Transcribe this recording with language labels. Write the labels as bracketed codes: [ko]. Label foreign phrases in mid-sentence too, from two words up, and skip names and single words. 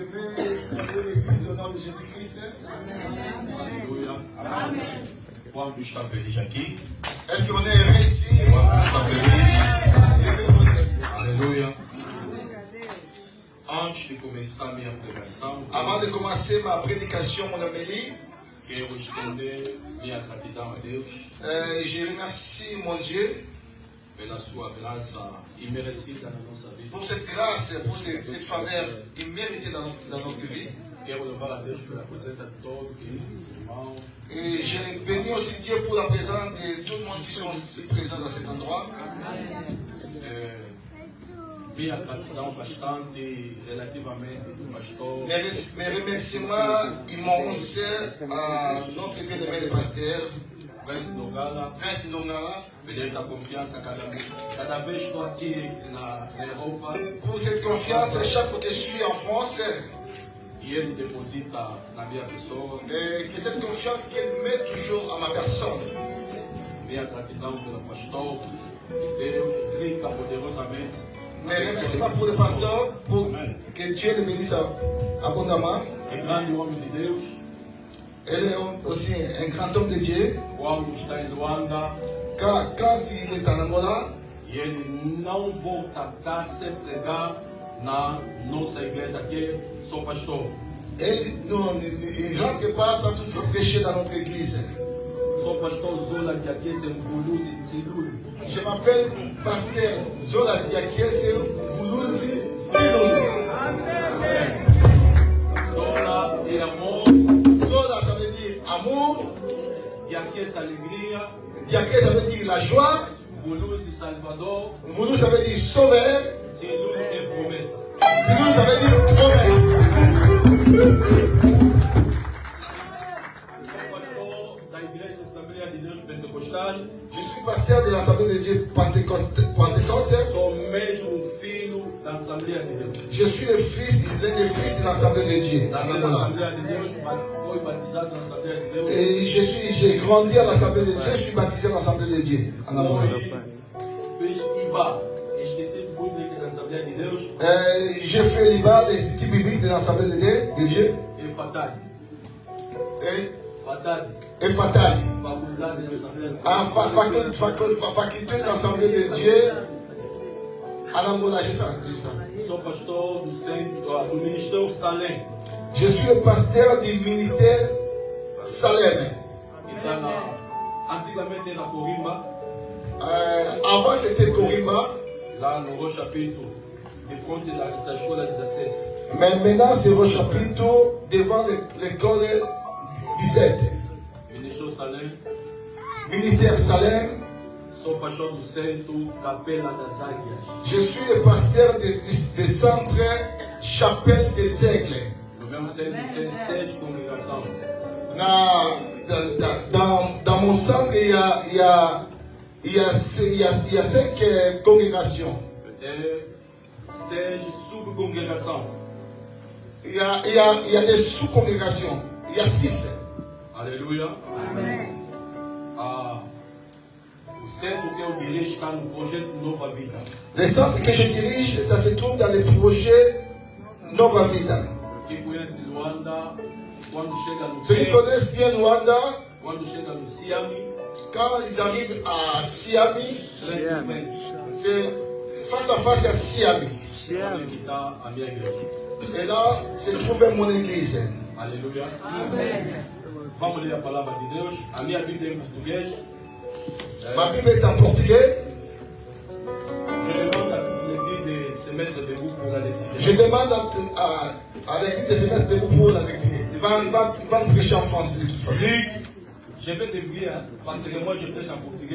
[fr] Je vais saluer l'église au nom de Jésus-Christ. [pt] Aleluia. Amém. Quanto está feliz aqui? [fr] Est-ce qu'on est heureux ici? [pt] Está feliz? Aleluia. Antes de começar minha pregação, [fr] avant de commencer ma prédication, mon homélie, [pt] quero estender minha gratidão a Deus. [fr] Je remercie mon Dieu [pt] pela sua graça imerecida na nossa vida. [fr] pour cette grâce, pour cette faveur imméritée dans notre vie. [pt] Quero louvar a Deus pela presença de todos os irmãos. [fr] Et j'ai béni aussi Dieu pour la présence de tout le monde qui sont ici présents dans cet endroit. [pt] Minha gratidão bastante relativamente do pastor. [fr] Mes remerciements immenses à notre bien-aimé le pasteur, Prince Ndongala, [pt] beleza, confiança cada vez estou aqui na Europa. [fr] pour cette confiance chaque fois que je suis en France. [pt] E ele deposita na minha pessoa. [fr] Et que cette confiance qu'il met toujours à ma personne. [pt] Minha gratidão pelo pastor de Deus, rica poderosamente. [fr] Mes remerciements pour le pasteur, pour que Dieu le bénisse abondamment. [pt] É grande homem de Deus. [fr] Elle est aussi un grand homme de Dieu. [pt] Quando está em Luanda, [fr] Quand il est en Angola, [pt] e ele não volta cá sem pregar na nossa igreja, que sou pastor. [fr] il ne rentre pas sans toujours prêcher dans notre église. [pt] Sou pastor Zola Diakese Mvuluzi Tsilulu. [fr] Je m'appelle pasteur Zola Diakese Mvuluzi Tsilulu. [pt] Zola e amor, [fr] Zola, ça veut dire amour. [pt] Diakese alegria, [fr] Diakese, ça veut dire la joie. [pt] Mvuluzi Salvador, [fr] Mvulu, ça veut dire sauveur. [pt] Tsilulu e promessa. [fr] Tsilulu, ça veut dire promesse. [pt] Da Igreja Assembleia de Deus Pentecostal, [fr] Je suis pasteur de l'Assemblée de Dieu Pentecôte. [pt] sou mesmo filho da Assembleia de Deus. [fr] Je suis l'un des fils de l'Assemblée de Dieu. [pt] Nasci na Assembleia de Deus, foi batizado na Assembleia de Deus. [fr] Et j'ai grandi à l'Assemblée de Dieu, je suis baptisé à l'Assemblée de Dieu. En Angola. [pt] Fiz IBA, Instituto Bíblico da Assembleia de Deus, [fr] J'ai fait l'IBA, l'Institut biblique de l'Assemblée de Dieu. [pt] e FATAD. [fr] Et FATAD, Fatadi. [pt] Faculdade da Assembleia de Deus. [fr] Faculté de l'Assemblée de Dieu. En Angola, j'ai ça. [pt] Sou pastor do centro, do Ministério Salem. [fr] Je suis le pasteur du ministère Salem. [pt] Então, antigamente na Corimba, [fr] Avant, c'était Korimba. [pt] lá no Rocha Pinto, de frente da escola 17. [fr] Mais maintenant, c'est au chapitre devant l'école 17. [pt] Ministério Salem, [fr] Ministère Salem. [pt] sou pastor do centro Capela das Águias. [fr] Je suis le pasteur des centres Chapelle des Aigles. [pt] No meu centro tem 6 congregações. [fr] Dans mon centre, il y a 5 congrégations. [pt] É 6 subcongregações. [fr] Il y a des sous-congrégations. Il y a 6. [pt] Aleluia. O centro que eu dirijo está no projeto Nova Vida. [fr] Le centre que je dirige, ça se trouve dans le projet Nova Vida. [pt] Quem conhece Luanda, quando chega no [fr] Ceux qui connaissent bien Luanda, [pt] quando chega no Siami, [fr] quand ils arrivent à Siami, [pt] frente a frente, [fr] c'est face à face à Siami. [pt] onde que está a minha igreja. [fr] Et là, se trouve mon église. [pt] Aleluia. Vamos ler a palavra de Deus. A minha Bíblia é em português. [fr] Ma Bible est en portugais. Je demande à l'église de se mettre debout pour la lecture. Je demande à l'église de se mettre debout pour la lecture. Il va me prêcher en français de toute façon. Luc, je vais te lire parce que moi je prêche en portugais.